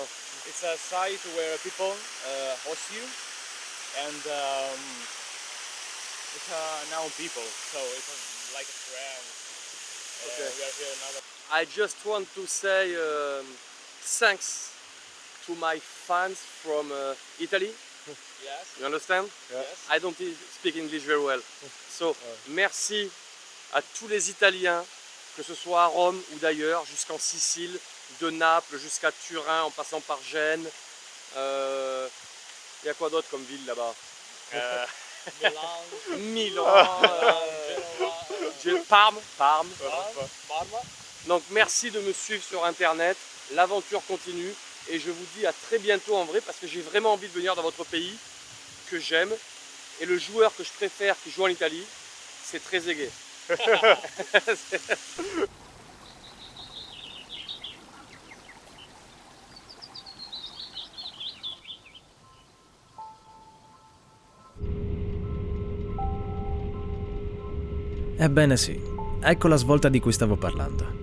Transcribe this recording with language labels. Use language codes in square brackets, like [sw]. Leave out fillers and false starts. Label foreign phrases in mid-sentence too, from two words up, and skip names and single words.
[en] It's a site where people host you, and it's known people, so it's like a friend. I just want to say thanks to my fans from Italy. Yes. You understand? Yes. I don't speak English very well. So, [fr] merci à tous les Italiens, que ce soit à Rome ou d'ailleurs, jusqu'en Sicile, de Naples jusqu'à Turin, en passant par Gênes. Il y a quoi d'autre comme ville là-bas? Milan, Parme. Donc merci de me suivre sur internet, l'aventure continue et je vous dis à très bientôt en vrai parce que j'ai vraiment envie de venir dans votre pays que j'aime et le joueur que je préfère qui joue en Italie, c'est Trezeguet. [it] Ebbene sì, ecco la svolta di cui stavo parlando.